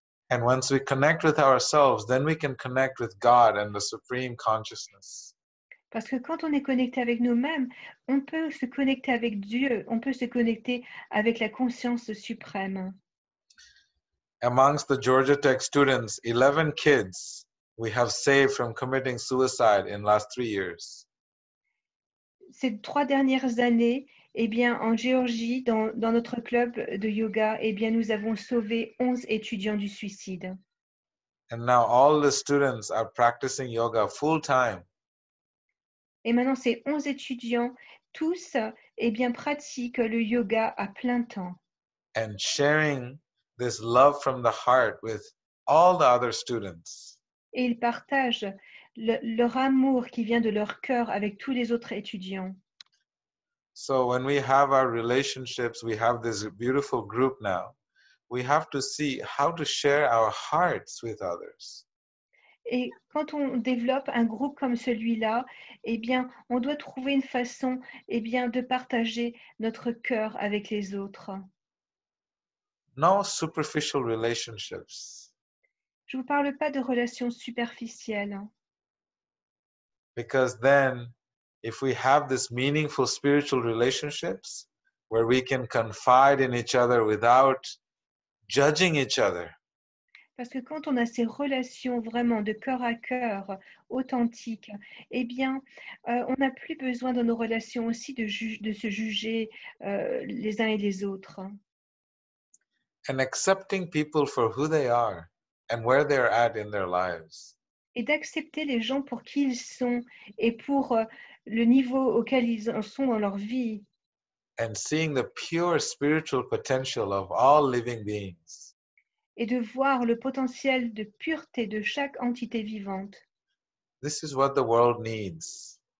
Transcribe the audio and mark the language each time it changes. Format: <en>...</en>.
<en>And once we connect with ourselves, then we can connect with God and the Supreme Consciousness.</en> <fr>Parce que quand on est connecté avec nous-mêmes, on peut se connecter avec Dieu, on peut se connecter avec la conscience suprême.</fr> <en>Amongst the Georgia Tech students, 11 kids we have saved from committing suicide in the last 3 years.</en> <fr>Ces 3 dernières années, eh bien, en Géorgie, dans notre club de yoga, eh bien, nous avons sauvé 11 étudiants du suicide.</fr> <en>And now all the students are practicing yoga full time.</en> <fr>Et maintenant, ces 11 étudiants, tous, eh bien, pratiquent le yoga à plein temps.</fr> <en>And sharing this love from the heart with all the other students.</en> <fr>Et ils partagent leur amour qui vient de leur cœur avec tous les autres étudiants.</fr> <en>So when we have our relationships, we have this beautiful group now. We have to see how to share our hearts with others.</en> <fr>Et quand on développe un groupe comme celui-là, eh bien, on doit trouver une façon, eh bien, de partager notre cœur avec les autres.</fr> <en>No superficial relationships.</en> <fr>Je ne vous parle pas de relations superficielles.</fr> <en>Because then, if we have this meaningful spiritual relationships where we can confide in each other without judging each other,</en> <fr>Parce que quand on a ces relations vraiment de cœur à cœur, authentiques, eh bien, on n'a plus besoin dans nos relations aussi de se juger les uns et les autres.</fr> <en>and accepting people for who they are and where they're at in their lives.</en> <fr>Et d'accepter les gens pour qui ils sont et pour le niveau auquel ils en sont dans leur vie.</fr> <en>And seeing the pure spiritual potential of all living beings.</en> <fr>Et de voir le potentiel de pureté de chaque entité vivante.</fr> <en>This is what the world needs.</en>